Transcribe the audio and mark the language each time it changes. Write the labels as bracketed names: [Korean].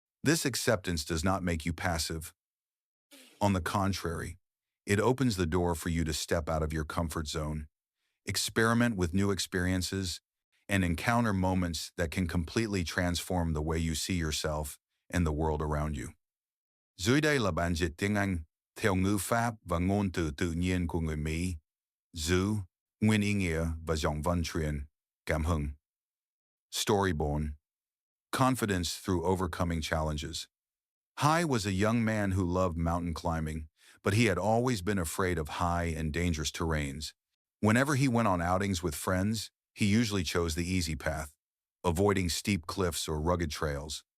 [English] This acceptance does not make you passive. On the contrary, it opens the door for you to step out of your comfort zone, experiment with new experiences, and encounter moments that can completely transform the way you see yourself and the world around you. [Vietnamese] Dưới đây là bản dịch tiếng Anh theo ngữ pháp và ngôn từ tự nhiên của người Mỹ. Zu, nguyên ý nghĩa và giọng văn truyền, cảm hứng. [English] Storyborn. Confidence through overcoming challenges. Hai was a young man who loved mountain climbing, but he had always been afraid of high and dangerous terrains. Whenever he went on outings with friends, he usually chose the easy path, avoiding steep cliffs or rugged trails.